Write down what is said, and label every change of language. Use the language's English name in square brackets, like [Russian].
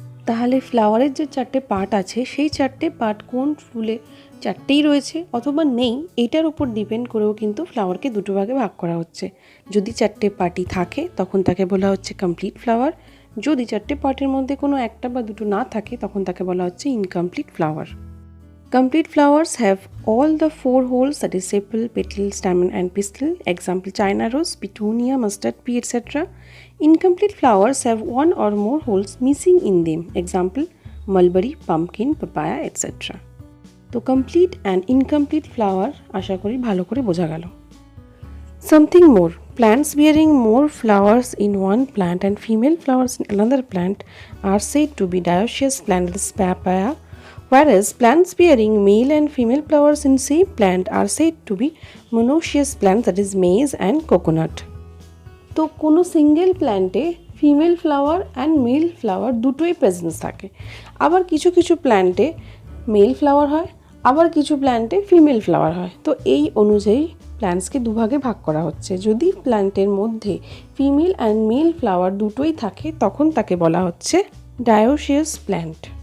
[Bangla] তাহলে ফ্লাওয়ারের যে 4টে পার্ট আছে সেই 4টে পার্ট কোন ফুলে 4টেই রয়েছে অথবা নেই, এটার উপর ডিপেন্ড করেও কিন্তু ফ্লাওয়ারকে দুটো ভাগে ভাগ করা হচ্ছে। যদি 4টে পার্টই থাকে তখন তাকে বলা হচ্ছে কমপ্লিট ফ্লাওয়ার, যদি 4টে পার্টের মধ্যে কোনো একটা বা দুটো না থাকে তখন তাকে বলা হচ্ছে incomplete flower. [English] Complete flowers have all the 4 holes, that is sepal, petal, stamen and pistil. Example China rose, petunia, mustard, pea, etc. Incomplete flowers have 1 or more holes missing in them. Example mulberry, pumpkin, papaya, etc. [Bangla] তো [English] complete and incomplete flower [Bangla] আশা করি ভালো করে বোঝা গেল। [English] Something more. Plants bearing more flowers in one plant and female flowers in another plant are said to be dioecious plants, papaya, Whereas plants bearing male and female flowers in same plant are said to be monoecious plants, that is maize and coconut. [Bangla] তো কোনো single প্ল্যান্টে female flower and mail flower দুটোই presence থাকে। আবার কিছু কিছু প্ল্যান্টে mail flower হয়, আবার কিছু প্ল্যান্টে ফিমেল ফ্লাওয়ার হয়। তো এই অনুযায়ী প্ল্যান্টসকে দুভাগে ভাগ করা হচ্ছে। যদি প্ল্যান্টের মধ্যে ফিমেল অ্যান্ড মেল ফ্লাওয়ার দুটোই থাকে তখন তাকে বলা হচ্ছে ডায়োসিয়াস প্ল্যান্ট।